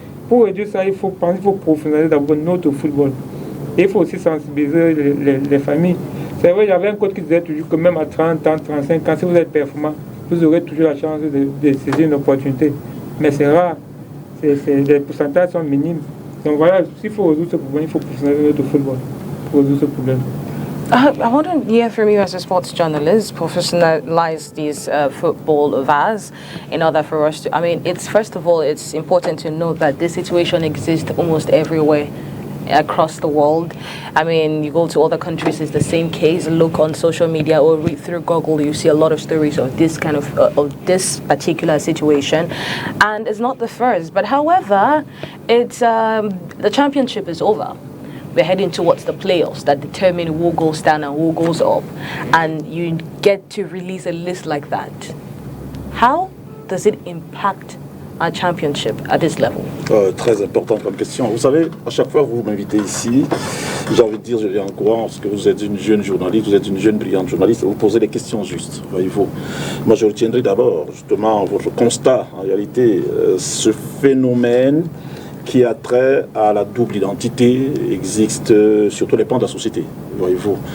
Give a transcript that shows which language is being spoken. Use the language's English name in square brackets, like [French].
[French] Pour réduire ça, il faut professionnaliser d'abord notre football. Et il faut aussi sensibiliser les familles. C'est vrai, il y avait un code qui disait toujours que même à 30 ans, 35 ans, si vous êtes performant, vous aurez toujours la chance de saisir une opportunité. Mais c'est rare. Les pourcentages sont minimes. Donc voilà, s'il faut résoudre ce problème, il faut professionnaliser notre football pour résoudre ce problème. [English] I want to hear from you as a sports journalist, professionalize these football VARs in order for us to, first of all, it's important to note that this situation exists almost everywhere across the world. You go to other countries, it's the same case. Look on social media or read through Google, you see a lot of stories of this kind of this particular situation. And it's not the first, but however, it's the championship is over. We're heading towards the playoffs that determine who goes down and who goes up. And you get to release a list like that. How does it impact our championship at this level? [French] Très importante comme question. Vous savez, à chaque fois que vous m'invitez ici, j'ai envie de dire, je viens en courant, parce que vous êtes une jeune journaliste, vous êtes une jeune brillante journaliste, vous posez des questions justes, voyez-vous. Moi, je retiendrai d'abord, justement, votre constat, en réalité, ce phénomène qui a trait à la double identité existe sur tous les plans de la société, voyez-vous.